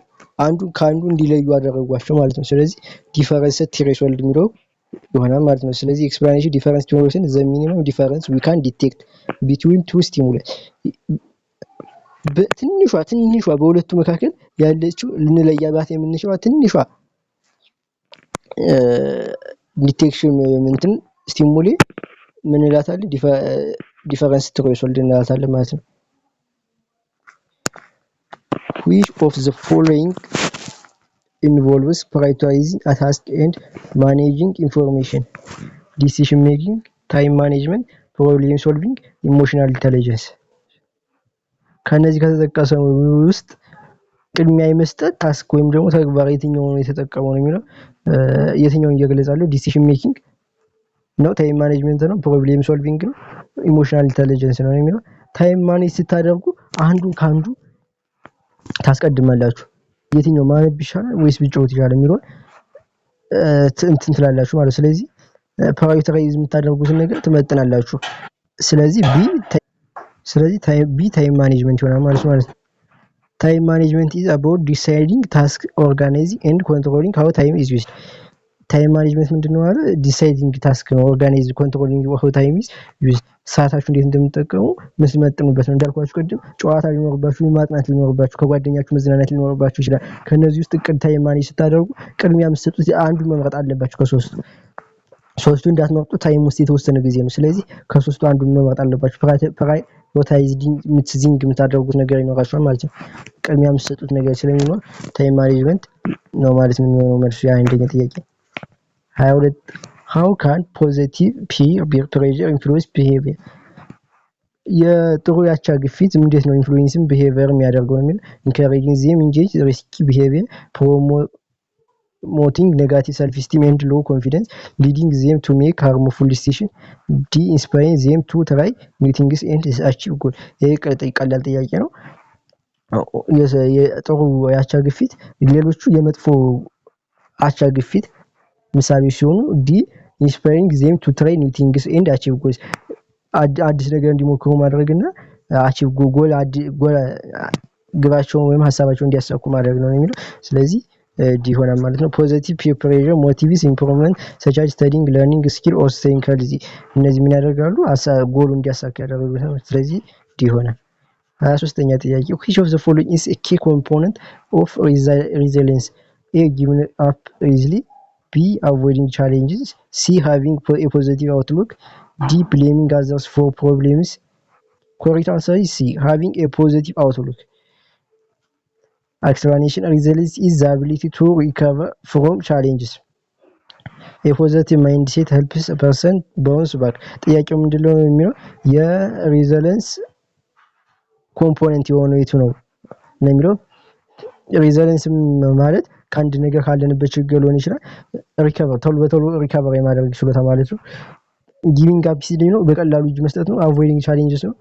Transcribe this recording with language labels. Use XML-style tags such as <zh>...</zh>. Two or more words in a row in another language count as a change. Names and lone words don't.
<am>አንዱ ከአንዱ እንዲለዩ አደረጓቸው ማለት ነው። ስለዚህ</am> <en>difference threshold</en> <am>የሚለው ይሆናል ማለት ነው። ስለዚህ</am> <en>explanation difference theories the minimum difference we can detect between two stimulus</en> <am>ትንሿ በሁለቱ መካከል ያለችው ልንለያባት የምንችለው ትንሿ ዲቴክሽን እንትን ስቲሙሌ ምን እንላታለን?</am> <en>difference threshold</en> <am>እንላታለን ማለት ነው።</am> <en>which of the following involves prioritizing a task and managing information? decision making, time management, problem solving, emotional intelligence።</en> <am>ከነዚህ ከተጠቀሰው ውስጥ ቅድሚያ የመስጠት ታስክ ወይም ደግሞ ተግባር የትኛውን ነው የተጠቀመው ነው የሚለው የትኛውን እየገለጻለሁ?</am> <en>decision making</en> <am>ነው፣</am> <en>time management</en> <am>ነው፣</am> <en>problem solving</en> <am>ነው፣</am> <en>emotional intelligence</en> <am>ነው የሚለው።</am> <en>time manage</en> <am>ስታደርጉ አንዱን ካንዱ ታስቀድማላችሁ። የትኛው ማነብ ይሻላል ወይስ ቢጫወት ይሻላል የሚለው እንትን ትላላችሁ ማለት። ስለዚህ ፕራዮሪታይዝ የምታደርጉትን ነገር ትመጥናላችሁ። ስለዚህ</am> <en>B time management</en> <am>ይሆናል ማለት ነው።</am> <en>time management is about deciding task, organizing and controlling how time is used። time management</en> <am>ምንድነው ማለት?</am> <en>deciding task</en> <am>ነው፣</am> <en>organize controlling how time is used።</en> <am>ሰዓታችሁ እንዴት እንደምትጠቀሙ የምትመጥኑበት ነው። እንዳልኳችሁ ቅድም ጨዋታ ሊኖርባችሁ፣ ማጥናት ሊኖርባችሁ፣ ከጓደኛችሁ መዝናናት ሊኖርባችሁ ይችላል። ከነዚህ ውስጥ</am> <en>time manage</en> <am>ስታደርጉ ቅድሚያ የምትሰጡት አንዱ መምረጥ አለባችሁ ከሶስቱ። ሶስቱ እንዳትመርጡ ታይም ውስጥ የተወሰነ ጊዜ ነው። ስለዚህ ከሶስቱ አንዱን መምረጥ አለባችሁ። ፕራዮሪታይዚንግ የምታደርጉት ነገር ይኖራችኋል ማለት ነው። ቅድሚያ የምትሰጡት ነገር ስለሚኖር</am> <en>time management</en> <am>ነው ማለት ነው የሚሆነው መልሱ የአንደኛ ጥያቄ። 22</am> <en>how can positive peer pressure influence behavior?</en> <am>የጥሩ ያቻ ግፊት እንዴት ነው</am> <en>influence behavior</en> <am>የሚያደርገው ነው የሚል</am> <en>encouraging them engage risky behavior, promoting negative self-esteem and low confidence, leading them to make harmful decisions, inspiring them to try new things and achieve goal።</en> <am>ይሄ ቀላል ጥያቄ ነው። የጥሩ ያቻ ግፊት ሌሎቹ የመጥፎ አቻ ግፊት ምሳሌ ሲሆኑ</am> <en>D inspiring them to try new things and achieve goals</en> <am>አዲስ ነገር እንዲሞክሩ ማድረግና</am> <en>achieve goal</en> <am>ግባቸውን ወይም ሀሳባቸውን እንዲያሳኩ ማድረግ ነው የሚለው። ስለዚህ ዲ ይሆናል ማለት ነው።</am> <en>positive peer pressure motives improvement such as studying learning skill or staying healthy።</en> <am>እነዚህ ምን ያደርጋሉ? ጎሉ እንዲያሳካ ያደርጋሉ። ስለዚህ ዲ ይሆናል። 23ኛ ጥያቄ</am> <en>which of the following is a key component of resilience? A giving up easily, B avoiding challenges, C having a positive outlook, D blaming others for problems. Correct answer is C, having a positive outlook. Explanation: resilience is the ability to recover from challenges. A positive mindset helps a person bounce back።</en> <am>ጥያቄው ምንድነው የሚለው</am> <en>resilience component</en> <am>የሆነው የቱ ነው የሚለው። ሪዚሊየንስ ማለት ከአንድ ነገር ካለንበት ችግር ሊሆን ይችላል ቶሎ በቶሎ ሪከቨር የማድረግ ችሎታ ማለት ነው።</am> <en>giving up</en> <am>ሲል ነው በቀላሉ እጅ መስጠት ነው።</am> <en>avoiding challenges</en> <am>ነው</am>